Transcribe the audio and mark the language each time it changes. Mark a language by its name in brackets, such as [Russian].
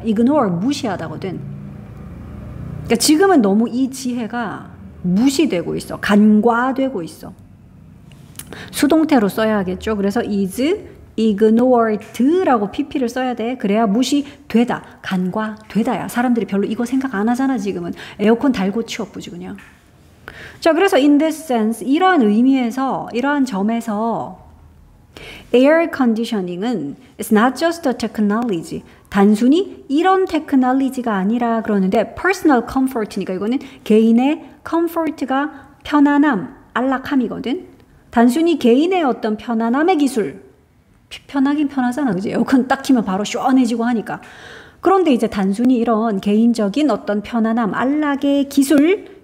[Korean] ignore 무시하다거든. 그러니까 지금은 너무 이 지혜가 무시되고 있어. 간과되고 있어. 수동태로 써야겠죠. 그래서 [English] is ignored라고 [Korean] pp를 써야 돼. 그래야 무시되다, 간과되다야. 사람들이 별로 이거 생각 안 하잖아. 지금은 에어컨 달고 치워보지 그냥. 자, 그래서 [English] in this sense [Korean] 이러한 의미에서 이러한 점에서 [English] air conditioning은 it's not just a technology. [Korean] 단순히 이런 테크놀로지가 아니라 그러는데 [English] personal comfort니까 [Korean] 이거는 개인의 comfort가 편안함, 안락함이거든. 단순히 개인의 어떤 편안함의 기술. 편하긴 편하잖아. 그지? 에어컨 딱 키면 바로 시원해지고 하니까. 그런데 이제 단순히 이런 개인적인 어떤 편안함, 안락의 기술